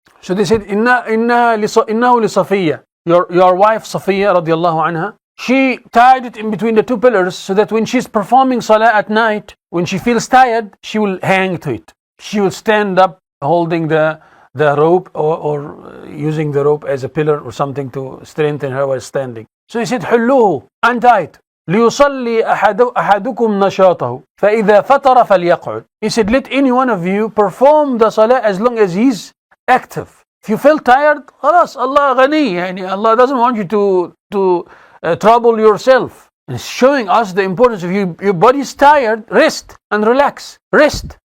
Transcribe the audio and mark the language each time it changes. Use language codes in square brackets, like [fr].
[en] So they said, [ar] "Innahu li Safiya." [en] Your wife Safiya radiallahu anha, she tied it in between the 2 pillars, so that when she's performing salah at night, when she feels tired, she will hang to it. She will stand up holding the rope, or using the rope as a pillar or something to strengthen her while standing. So he said, "Hulluhu, untie it. [ar] ليصلي أحدكم نشاطه فإذا فتر فليقعد." [en] He said, let any one of you perform the salah as long as he's active. If you feel tired, خلاص, Allah ghani. Allah doesn't want you to trouble yourself. And it's showing us the importance of your body's tired, rest and relax. Rest.